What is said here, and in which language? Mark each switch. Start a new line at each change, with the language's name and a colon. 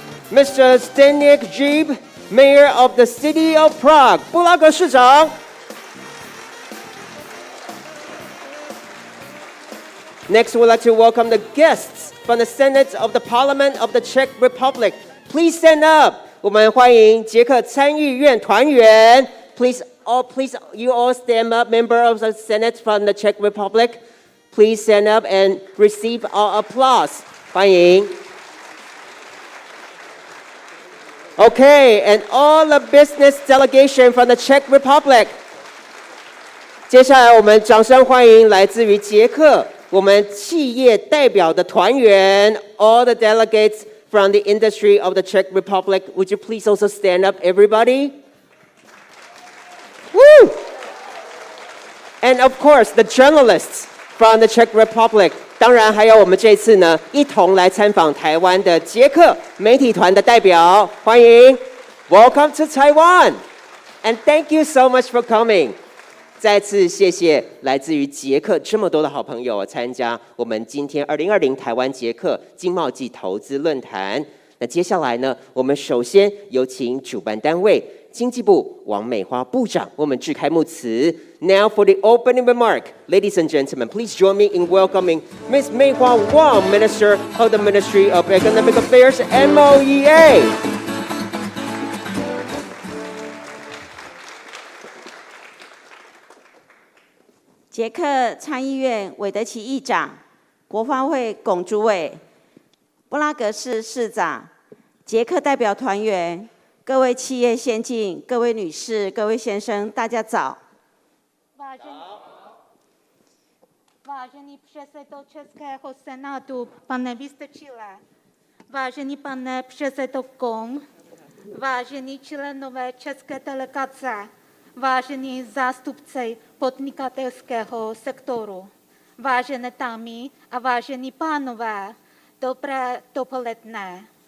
English: Mr. Zdeněk Žib, Mayor of the City of Prague,
Chinese: 布拉格市长。
English: Next, we'd like to welcome the guests from the Senate of the Parliament of the Czech Republic. Please stand up.
Chinese: 我们欢迎捷克参议院团员。
English: Please, you all stand up. Member of the Senate from the Czech Republic, please stand up and receive our applause.
Chinese: 欢迎。
English: Okay, and all the business delegation from the Czech Republic.
Chinese: 接下来我们掌声欢迎来自于捷克我们企业代表的团员
English: all the delegates from the industry of the Czech Republic. Would you please also stand up, everybody? Woo! And of course, the journalists from the Czech Republic.
Chinese: 当然还有我们这次呢一同来参访台湾的捷克媒体团的代表，欢迎
English: Welcome to Taiwan and thank you so much for coming.
Chinese: 再次谢谢来自于捷克这么多的好朋友参加我们今天2020台湾捷克经贸暨投资论坛。那接下来呢，我们首先有请主办单位经济部王美花部长为我们致开幕词。
English: Now for the opening remark, ladies and gentlemen, please join me in welcoming Ms. Mei Hua Wang, Minister of the Ministry of Economic Affairs, MOEA.
Chinese: 捷克参议院韦德奇议长、国发会龚主委、布拉格市市长、捷克代表团员、各位企业先进、各位女士、各位先生，大家早。
Czech: Vážený předsedo Českého senátu, pane Vystrčile, vážený pane předsedo KOM, vážení členové české delegace, vážení zástupci podnikatelského sektoru, vážené dámy a vážení pánové, dobré dopoledne.